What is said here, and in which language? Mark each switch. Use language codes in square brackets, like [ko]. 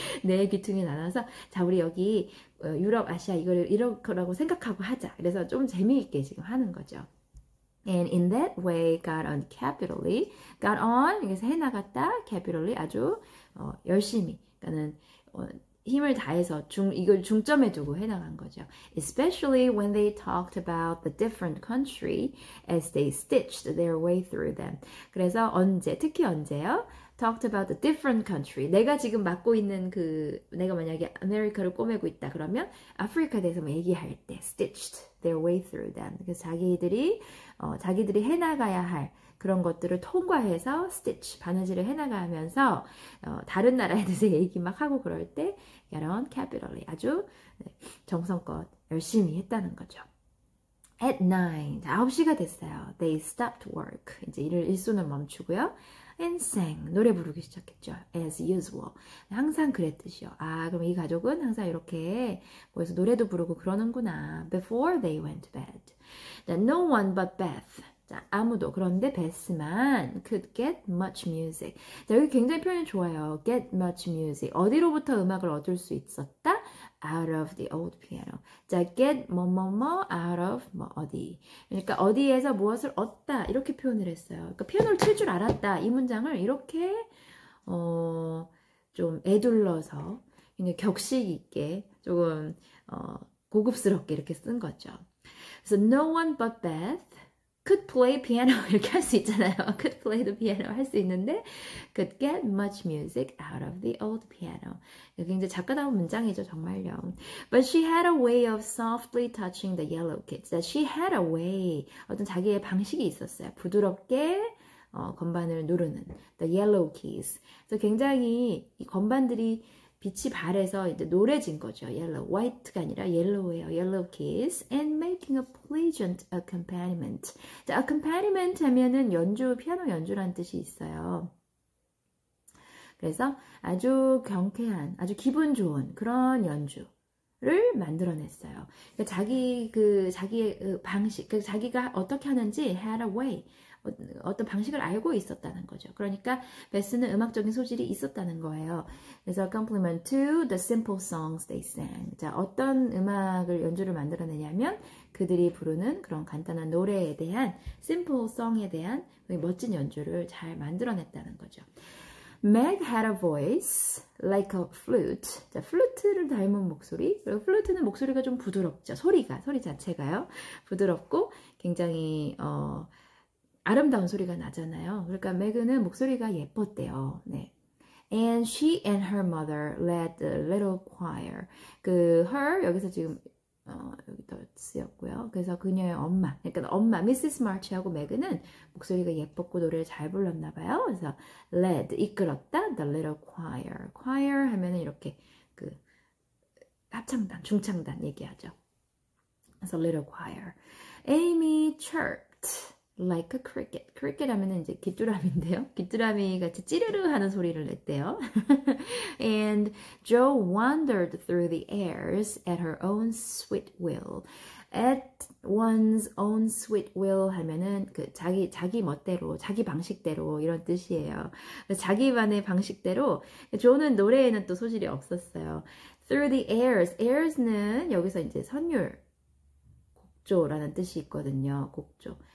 [ko] 내 귀퉁이 나눠서 자 우리 여기 유럽, 아시아 이거를 이럴 거라고 생각하고 하자. 그래서 좀 재미있게 지금 하는 거죠. [en] And in that way got on [ko] capitally, got on, 그래서 해나갔다, capitally, 아주 열심히, 그러니까는 힘을 다해서 이걸 중점에 두고 해나간 거죠. [en] Especially when they talked about the different country as they stitched their way through them. [ko] 그래서 특히 언제요? [en] talked about the different country. [ko] 내가 지금 맡고 있는 내가 만약에 아메리카를 꼬매고 있다 그러면 아프리카에 대해서 뭐 얘기할 때 [en] stitched their way through them. [ko] 그래서 자기들이 해나가야 할 그런 것들을 통과해서 stitch, 바느질을 해나가면서 다른 나라에 대해서 얘기 막 하고 그럴 때 [en] got on capitally, [ko] 아주 정성껏 열심히 했다는 거죠. [en] At 9, [ko] 9시가 됐어요. [en] They stopped work. 이제 일손을 멈추고요. And sang, [ko] 노래 부르기 시작했죠. [en] As usual. [ko] 항상 그랬듯이요. 그럼 이 가족은 항상 이렇게 모여서 노래도 부르고 그러는구나. [en] Before they went to bed. No one but Beth. [ko] 자, 아무도. 그런데 베스만 [en] could get much music. [ko] 자, 여기 굉장히 표현이 좋아요. [en] get much music. [ko] 어디로부터 음악을 얻을 수 있었다? [en] out of the old piano. [ko] 자, get 뭐뭐뭐 out of 뭐 어디. 그러니까 어디에서 무엇을 얻다 이렇게 표현을 했어요. 그러니까 피아노를 칠 줄 알았다. 이 문장을 이렇게 좀 애둘러서 굉장히 격식 있게 조금 고급스럽게 이렇게 쓴 거죠. [en] 그래서 no one but Beth could play piano [ko] 이렇게 할 수 있잖아요. [en] could play the piano [ko] 할 수 있는데 [en] could get much music out of the old piano. [ko] 굉장히 작가다운 문장이죠, 정말요. [en] But she had a way of softly touching the yellow keys. She had a way, [ko] 어떤 자기의 방식이 있었어요. 부드럽게 건반을 누르는 [en] the yellow keys. [ko] 그래서 굉장히 이 건반들이 빛이 발해서 이제 노래진 거죠. yellow, white가 아니라 yellow예요. [en] yellow keys and making a pleasant accompaniment. [ko] 자, accompaniment 하면은 피아노 연주라는 뜻이 있어요. 그래서 아주 경쾌한, 아주 기분 좋은 그런 연주를 만들어냈어요. 그러니까 자기의 방식, 자기가 어떻게 하는지 had a way. 어떤 방식을 알고 있었다는 거죠. 그러니까 베스는 음악적인 소질이 있었다는 거예요. [en] 그래서 compliment to the simple songs they sang. [ko] 자, 어떤 연주를 만들어내냐면 그들이 부르는 그런 간단한 노래에 대한 simple song에 대한 멋진 연주를 잘 만들어냈다는 거죠. [en] Meg had a voice like a flute. [ko] 자, 플루트를 닮은 목소리. 그리고 플루트는 목소리가 좀 부드럽죠. 소리 자체가요. 부드럽고 굉장히 아름다운 소리가 나잖아요. 그러니까 메그는 목소리가 예뻤대요. 네. [en] And she and her mother led the little choir. [ko] her 여기서 지금 여기다 쓰였고요. 그래서 그녀의 엄마, 그러니까 엄마 미시스 마치하고 메그는 목소리가 예뻤고 노래를 잘 불렀나 봐요. 그래서 led 이끌었다 the little choir. choir 하면은 이렇게 합창단, 중창단 얘기하죠. [en] 그래서 little choir. Amy chirped like a cricket. [ko] cricket 하면은 이제 귀뚜라미인데요. 귀뚜라미 같이 찌르르 하는 소리를 냈대요. [en] And Joe wandered through the airs at her own sweet will. At one's own sweet will [ko] 하면은 자기 멋대로, 자기 방식대로 이런 뜻이에요. 자기만의 방식대로. 조는 노래에는 또 소질이 없었어요. [en] Through the airs. [ko] airs는 여기서 이제 선율, 곡조라는 뜻이 있거든요. 곡조.